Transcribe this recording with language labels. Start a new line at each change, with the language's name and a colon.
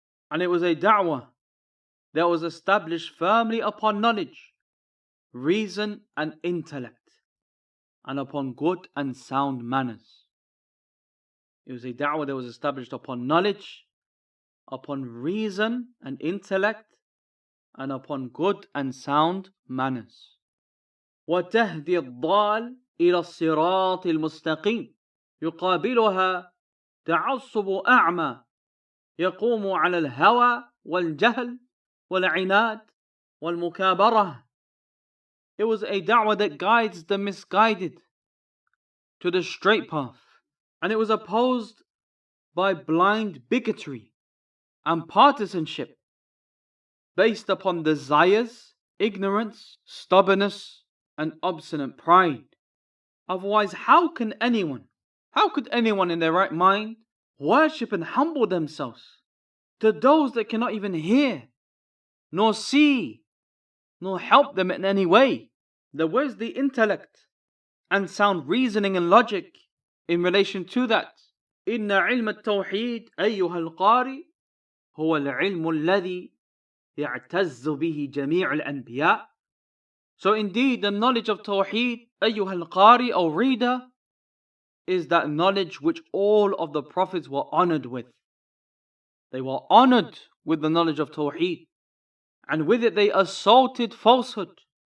English: And it was a da'wah that was established firmly upon knowledge, reason and intellect, and upon good and sound manners. It was a da'wah that was established upon knowledge, upon reason and intellect, and upon good and sound manners.
Arabic: وتهدي الضال إلى الصراط المستقيم يقابلها تعصب أعمى يقوم على الهوى والجهل والعناد والمكابرة.
English: It was a da'wah that guides the misguided to the straight path, and it was opposed by blind bigotry and partisanship based upon desires, ignorance, stubbornness, and obstinate pride. Otherwise, how could anyone in their right mind worship and humble themselves to those that cannot even hear, nor see, nor help them in any way? Where's the intellect and sound reasoning and logic in relation to that?
Arabic: إن علم التوحيد أيها القارئ هو العلم الذي يعتز به جميع الأنبياء.
English: So indeed, the knowledge of Tawheed,
Arabic: أيها القارئ,
English: O reader, is that knowledge which all of the prophets were honored with. They were honored with the knowledge of Tawheed, and with it they assaulted falsehood.